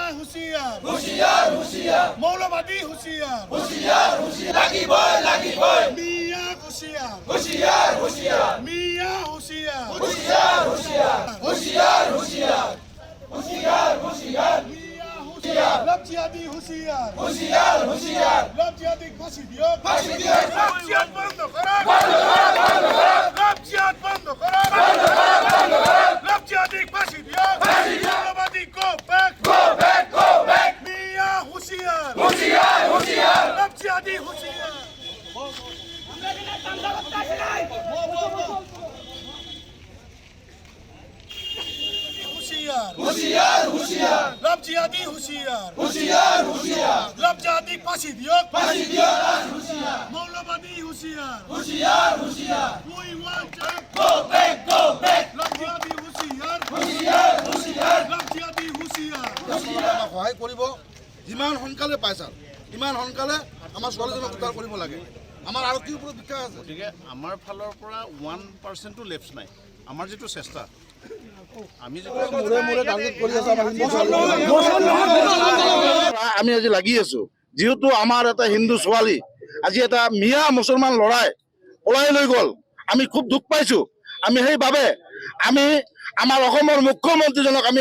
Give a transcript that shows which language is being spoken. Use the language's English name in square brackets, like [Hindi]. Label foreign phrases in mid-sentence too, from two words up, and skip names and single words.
[Assamese] হুঁশিয়ার হুঁশিয়ার হুঁশিয়ার মৌলবাদী হুঁশিয়ার হুঁশিয়ার হুঁশিয়ার লাগিবই লাগিবই মিয়া হুঁশিয়ার হুঁশিয়ার হুঁশিয়ার মিয়া হুঁশিয়ার হুঁশিয়ার হুঁশিয়ার হুঁশিয়ার হুঁশিয়ার হুঁশিয়ার হুঁশিয়ার মিয়া হুঁশিয়ার লব জিহাদি হুঁশিয়ার হুঁশিয়ার হুঁশিয়ার লব জিহাদি ফাঁসি দিও ফাঁসি দিও লব জিহাদ বন্ধ করো লব জিহাদ বন্ধ করো লব জিহাদি ফাঁসি দিও মৌলবাদী [English] go back go back [Assamese] মিয়া হুঁশিয়ার হুঁশিয়ার হুঁশিয়ার লব জিহাদি হুঁশিয়ার হুঁশিয়ার হুঁশিয়ার হুঁশিয়ার লব জিহাদি হুঁশিয়ার হুঁশিয়ার হুঁশিয়ার লব জিহাদি ফাঁসি দিও ফাঁসি দিও হুঁশিয়ার মৌলবাদী হুঁশিয়ার হুঁশিয়ার হুঁশিয়ার [English] We want to go back [Assamese] লব জিহাদি হুঁশিয়ার হুঁশিয়ার হুঁশিয়ার লব জিহাদি হুঁশিয়ার আমাক সহায় কৰিব যিমান সোনকালে পায় ছাৰ ইমান সোনকালে আমাৰ ছোৱালীজনক উদ্ধাৰ কৰিব লাগে আমাৰ আৰক্ষীৰ ওপৰত বিশ্বাস আছে গতিকে আমাৰ ফালৰ পৰা 1%ও লেপছ নাই আমাৰ যিটো চেষ্টা আমি আমি আজি লাগি আছো যিহেতু আমাৰ এটা হিন্দু ছোৱালী আজি এটা মিয়া মুছলমান ল'ৰাই পলাই লৈ গ'ল আমি খুব দুখ পাইছো আমি সেইবাবে আমি আমাৰ অসমৰ মুখ্যমন্ত্ৰীজনক আমি